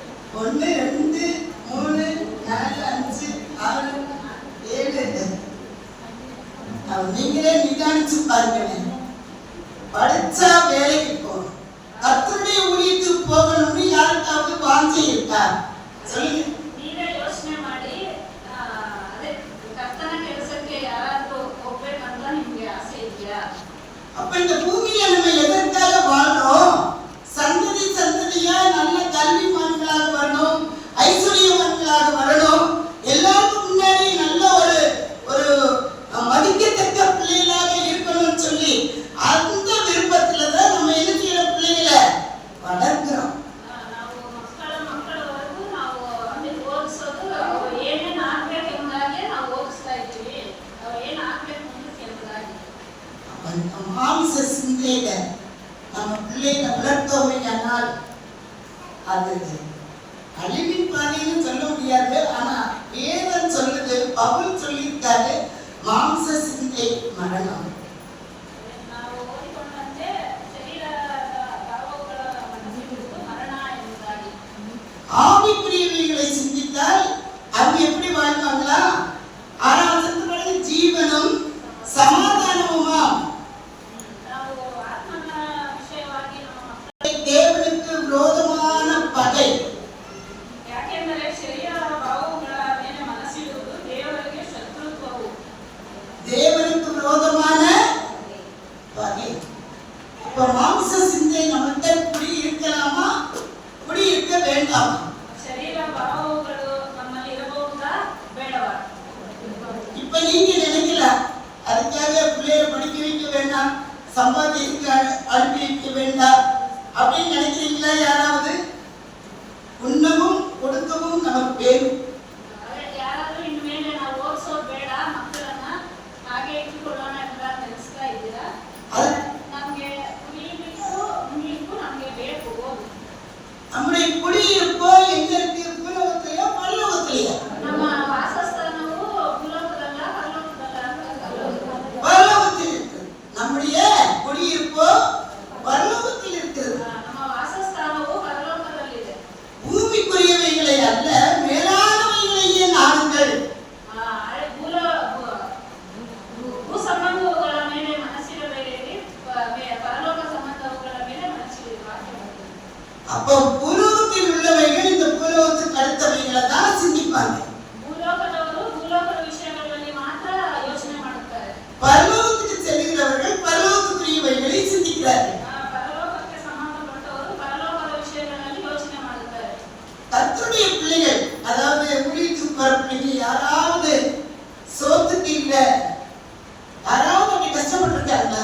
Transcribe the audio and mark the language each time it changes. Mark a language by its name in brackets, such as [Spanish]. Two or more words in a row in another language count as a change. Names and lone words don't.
[Tamil] 1 2 3 4 5 6 7 நீங்களே நிதானிச்சு பாருங்க. படிச்சா வேலைக்கு போகணும், கர்த்தருடைய ஊழியத்துக்கு போகணும்னு யாருக்காவது வாஞ்சை இருக்கா? சொல்லுங்க. [Kannada] ನೀವೇ ಯೋಚನೆ ಮಾಡಿ ಅದೇ ಕರ್ತನ ಕೆಲಸಕ್ಕೆ ಯಾರಾದ್ರೂ ಹೋಗ್ಬೇಕಂತ ನಿಮ್ಗೆ ಆಸೆ ಇದೆಯಾ? [Tamil] அப்ப இந்த பூமியில நம்ம எதற்காக வாழ்றோம்? சந்ததி சந்ததியா நல்ல கல்விமான்களாக வரணும், ஐஸ்வர்யவான்களாக வரணும், எல்லாருக்கும் முன்னாடி நல்ல ஒரு மதிக்கத்தக்க பிள்ளைகளாக இருக்கணும்னு சொல்லி அந்த விருப்பத்துல தான் நம்ம என்ன செய்யற பிள்ளைகளை வளர்க்கிறோம். [Kannada] ನಾವು ಮಕ್ಕಳವರೆಗೂ ನಾವು ಅಂದ್ರೆ ಓದಿಸೋದು ಅವ್ರು ಏನೇನು ಆಗ್ಬೇಕು ಎಂಬುದಾಗಿ ನಾವು ಓದಿಸ್ತಾ ಇದ್ದೀವಿ. ಅವ್ರು ಏನು ಆಗ್ಬೇಕು ಮುಂದಕ್ಕೆ ಎಂಬುದಾಗಿ [Tamil] மாம்ச சிந்தையில நம்ம பிள்ளைகளை வளர்த்தோமையானால் அது அழிவின் பாதைன்னு சொல்ல முடியாது. ஆனா வேதம் சொல்லுது, பவுல் சொல்லியிருக்காரு, மாம்ச சிந்தை மரணம். [Kannada] ನಾವು ಓದಿಕೊಂಡಂತೆ ಶರೀರದ ಭಾವಗಳ ಮನಸ್ಸಿರುವುದು ಮರಣ ಎಂಬುದಾಗಿ. [Tamil] ஆவிக்குரியவைகளை சிந்தித்தால் அவங்க எப்படி வாழ்வாங்களா? ஆராதனை ஜீவனும் சமாதானமுமா. [Kannada] ನಾವು ಆತ್ಮನ ವಿಷಯವಾಗಿ ನಮ್ಮ ಮಕ್ಕಳ [Tamil] தேவனுக்கு விரோதமான பகை. [Kannada] ಯಾಕೆಂದರೆ ಶರೀರ ಭಾವಗಳ ಮೇಲೆ ಮನಸ್ಸಿಡುವುದು ದೇವರಿಗೆ ಶತ್ರುತ್ವವು. [Tamil] தேவனுக்கு விரோதமான பகை. இப்ப மாம்ச சிந்தை நம்மகிட்ட குடி இருக்கலாமா, குடி இருக்க வேண்டாமா? [Kannada] ಶರೀರ ಭಾವಗಳು ನಮ್ಮಲ್ಲಿ ಇರಬಹುದಾ ಬೇಡವಾ? [Tamil] இப்ப நீங்க நினைக்கலாம், அதுக்காக பிள்ளைய படிக்க வைக்க வேண்டாம், சம்பாதிக்க அனுப்பி வைக்க வேண்டாம் அப்படின்னு நினைக்கிறீங்களா? யாராவது உண்ணவும் கொடுக்கவும் நமக்கு வேணும். [Kannada] ಯಾರಾದ್ರೂ ಇನ್ನು ಮೇಲೆ ನಾವು ಓದಿಸೋದು ಬೇಡ, ಮಕ್ಕಳನ್ನ ಹಾಗೆ ಇಟ್ಟುಕೊಳ್ಳೋಣ ಅಂತ ನೆನೆಸ್ತಾ ಇದ್ದೀರಾ? ನಮ್ಗೆ ಕುಡಿಯಲಿಕ್ಕೂ ಉಣ್ಲಿಕ್ಕೂ ನಮ್ಗೆ ಬೇಕು ಓದು. [Tamil] நம்முடைய குடியிருப்போ எங்க இருக்கு? பூலோகத்திலயா பரலோகத்திலயா? [Kannada] ನಮ್ಮ ವಾಸಸ್ಥಾನವು ಭೂಲೋಕದಲ್ಲ ಪರಲೋಕದಲ್ಲ? [Tamil] பரலோகத்தில் இருக்கு. நம்முடைய குடியிருப்போ பரலோகத்தில் இருக்கிறது. [Kannada] ನಮ್ಮ ವಾಸಸ್ಥಾನವು ಪರಲೋಕದಲ್ಲಿದೆ. [Tamil] பூமிக்குரியவைகளை அல்ல, மேலானவைகளையே நாடுங்கள். [Kannada] ಭೂ ಸಂಬಂಧಗಳ ಮೇಲೆ ಮನಸ್ಸಿಡಬೇಡಿ, ಪರಲೋಕ ಸಂಬಂಧಗಳ ಮೇಲೆ ಮನಸ್ಸಿಡಿ. [Tamil] அப்போ பூலோகத்தில் உள்ளவைகள் இந்த பூலோகத்துக்கு அடுத்தவைகளை தான் சிந்திப்பாங்க. [Kannada] ಭೂಲೋಕದವರು ಭೂಲೋಕದ ವಿಷಯಗಳಲ್ಲಿ ಮಾತ್ರ ಯೋಚನೆ ಮಾಡುತ್ತಾರೆ. [Tamil] பரலோகத்துக்கு செல்கிறவர்கள் பரலோகத்துக்குரியவைகளை சிந்திக்கிறார்கள். [Kannada] ಪರಲೋಕಕ್ಕೆ ಸಂಬಂಧಪಟ್ಟವರು ಪರಲೋಕದ ವಿಷಯಗಳಲ್ಲಿ ಯೋಚನೆ ಮಾಡುತ್ತಾರೆ. [Tamil] கர்த்தருடைய பிள்ளைகள், அதாவது ஊழியத்துக்கு போற பிள்ளைங்க யாராவது சோத்துக்கு இல்ல, யாராவது அப்படி கஷ்டப்பட்டிருக்காங்களா?